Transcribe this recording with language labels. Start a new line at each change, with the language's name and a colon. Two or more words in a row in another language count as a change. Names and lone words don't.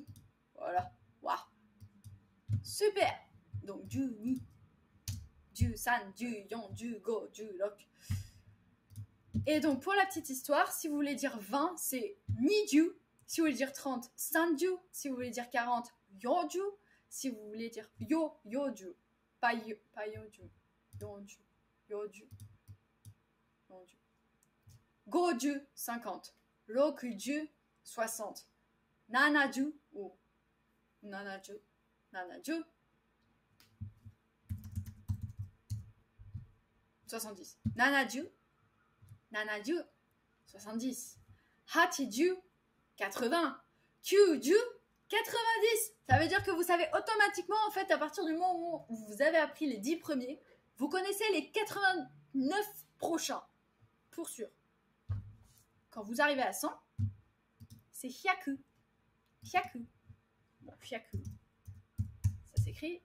French: Voilà. Waouh. Super. Donc,
Japanese: じゅうに。じゅうさん、じゅうよん、じゅうご, じゅうろく.
French: Et donc, pour la petite histoire, si vous voulez dire 20, c'est Ni-ju. Si vous voulez dire 30, San-ju. Si vous voulez dire 40, Yo-ju. Si vous voulez dire Yo, Yo-ju. Pas Yo-ju.
Japanese: よじゅう。よじゅう。よじゅう. ごじゅう、50。ろくじゅう、60. ななじゅう ou ななじゅう. ななじゅう。70。ななじゅう. ななじゅう。70。はちじゅう. 80。きゅうじゅう。90.
French: Ça veut dire que vous savez automatiquement, en fait, à partir du moment où vous avez appris les 10 premiers, vous connaissez les 89 prochains. Pour sûr. Quand vous arrivez à 100, c'est Hyaku. Hyaku. Bon, Hyaku. Ça s'écrit...